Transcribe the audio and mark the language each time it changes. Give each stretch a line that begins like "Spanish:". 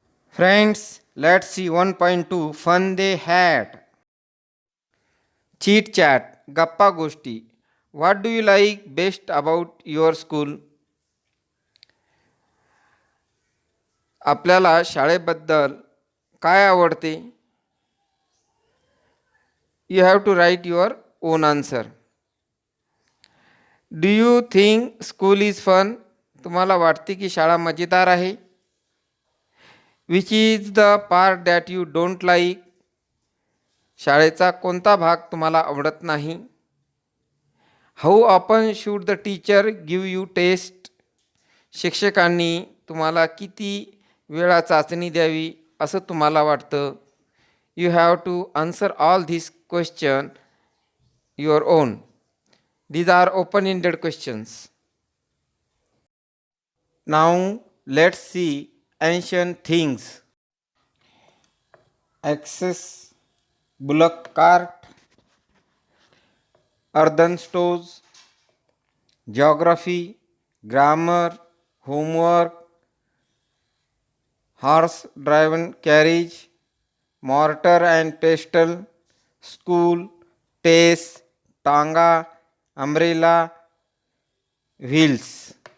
English: Friends, let's see 1.2 fun they had. Chit chat, Gappa Goshti. What do you like best about your school?
Marathi: आपल्याला शाळेबद्दल काय आवडते?
English: You have to write your own answer. Do you think school is fun?
Marathi: तुम्हाला वाटते की शाळा मजेदार आहे?
English: Which is the part that you don't like?
Marathi: शाळेचा कोणता भाग तुम्हाला आवडत नाही?
English: How often should the teacher give you test?
Marathi: शिक्षकांनी तुम्हाला किती वेळा चाचणी द्यावी असं तुम्हाला वाटतं?
English: You have to answer all these questions your own. These are open-ended questions. Now let's see ancient things. Axes, bullock cart, earthen stores, geography, grammar, homework, horse-driven carriage, mortar and pestle, school, test, tanga, umbrella, wheels.